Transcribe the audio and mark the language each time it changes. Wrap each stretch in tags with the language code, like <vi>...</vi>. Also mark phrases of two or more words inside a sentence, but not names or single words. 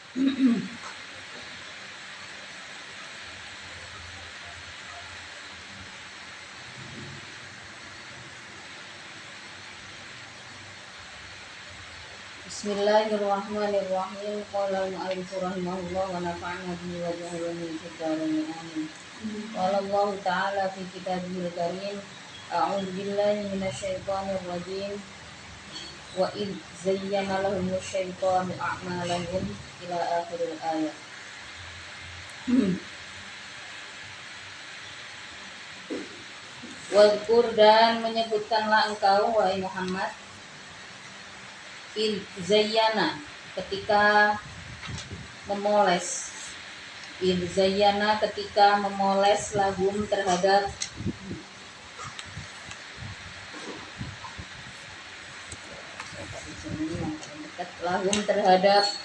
<ar>Bismillahirrahmanirrahim. قال المؤلف رحمه الله ونفعنا به وجعلنا من الشيطان آمين. قال الله تعالى في كتابه الكريم أعوذ بالله من الشيطان الرجيم. وإذ زين لهم الشيطان أعمالهم إلى آخر الآية.</ar> <id>Wadkur, dan menyebutkanlah engkau wahai Muhammad,</id> <ar>إذ زين,</ar> <id>ketika memoles,</id> <ar>إذ زين,</ar> <id>ketika memoles lahum terhadap lahum terhadap</id>